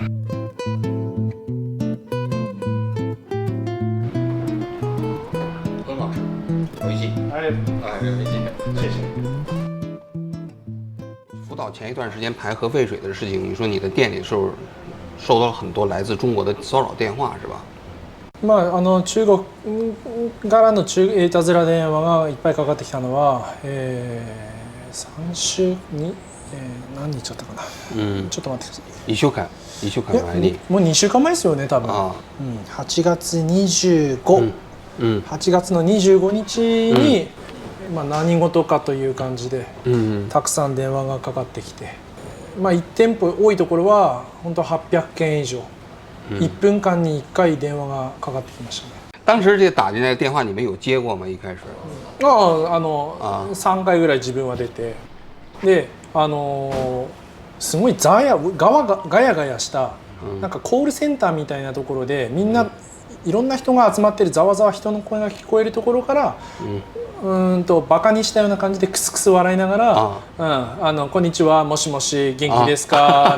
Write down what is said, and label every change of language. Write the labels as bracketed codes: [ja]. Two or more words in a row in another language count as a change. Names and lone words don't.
[zh] 很好吃，美味しい。哎，美味しい，谢谢。福岛前一段时间排核废水的事情，你说你的店里是不是收到了很多来自中国的骚扰電話是吧？ [ja] まあ中国からのいたずら電話がいっぱいかかってきたのは、3週に、何日だったかな。ちょっと待ってください。 1週間前に。もう2週間前ですよね多分。8月25。8月の25日に、何事かという感じで、たくさん電話がかかってきて、1店舗多いところは本当800件以上、1分間に1回電話がかかってきましたね。 [zh] 当时这打进来的电话你们有接过吗？一开始 [ja] 3 回ぐらい自分は出て、ですごいガヤガヤした、なんかコールセンターみたいなところでみんな、いろんな人が集まってるざわざわ人の声が聞こえるところから、バカにしたような感じでクスクス笑いながら「こんにちは、もしもし元気ですか?」